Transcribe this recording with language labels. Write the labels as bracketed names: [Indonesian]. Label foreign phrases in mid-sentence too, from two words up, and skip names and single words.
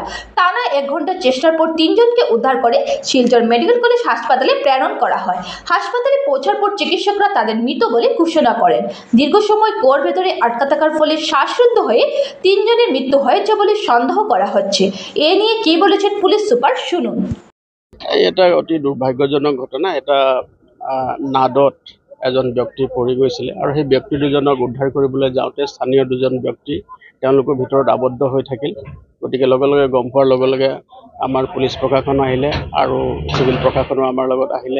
[Bangla] টানা 1 ঘন্টা চেষ্টার পর 3 জনকে উদ্ধার করে শিলচর মেডিকেল কলেজ হাসপাতালে প্রেরণ করা হয়। হাসপাতালে পৌঁছার পর চিকিৎসকরা তাদের মৃত বলে ঘোষণা করেন। দীর্ঘ সময় কুয়োর ভেতরে আটকা থাকার ফলে শ্বাসরুদ্ধ হয়ে 3 জনের মৃত্যু হয়েছে বলে সন্দেহ করা হচ্ছে। এ নিয়ে কি বলেছেন পুলিশ সুপার, শুনুন। [Assamese] এটা অতি দুৰ্ভাগ্যজনক ঘটনা। এটা নাদত এজন ব্যক্তি পৰি গৈছিলে আৰু সেই ব্যক্তি দুজনক উদ্ধাৰ কৰিবলৈ যাওঁতে স্থানীয় 2 জন ব্যক্তি তেওঁলোকৰ ভিতৰত আবদ্ধ হৈ থাকিল। গতিকে লগে লগে গম পোৱাৰ লগে লগে আমাৰ পুলিচ প্ৰশাসন আহিলে আৰু চিভিল প্ৰশাসনো আমাৰ লগত আহিলে।